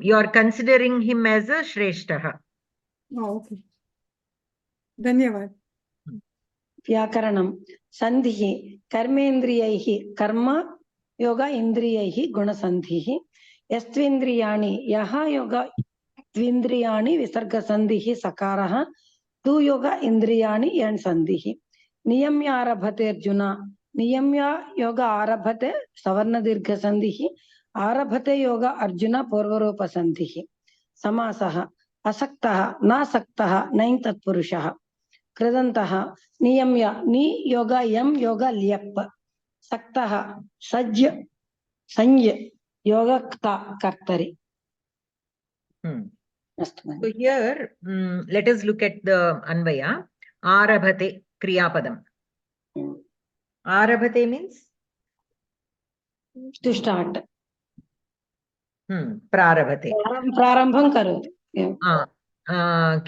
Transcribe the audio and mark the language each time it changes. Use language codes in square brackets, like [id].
[en] You are considering him as a Shreshtaha. Okay. Dhanyavad. [sa] व्याकरणं सन्धिः कर्मेन्द्रियैः कर्म योग इन्द्रियैः गुणसन्धिः यस्त्विन्द्रियाणि यः योग द्विन्द्रियाणि विसर्गसन्धिः सकारः तु योग इन्द्रियाणि यण् सन्धिः नियम्य आरभते अर्जुन नियम्य योग आरभते सवर्णदीर्घसन्धिः आरभते योग अर्जुन पूर्वरूपसन्धिः समासः असक्तः नासक्तः नैन् तत्पुरुषः कृदन्तः नियम्य नि योग यम योग ल्यप सक्तः सज्ज संज योग कर्तरि. [en] So here, let us look at the Anvaya. [sa] Arabhate Kriyapadam. [en] Arabhate means? To start. [sa] Prarabhate. Prarambham karoti.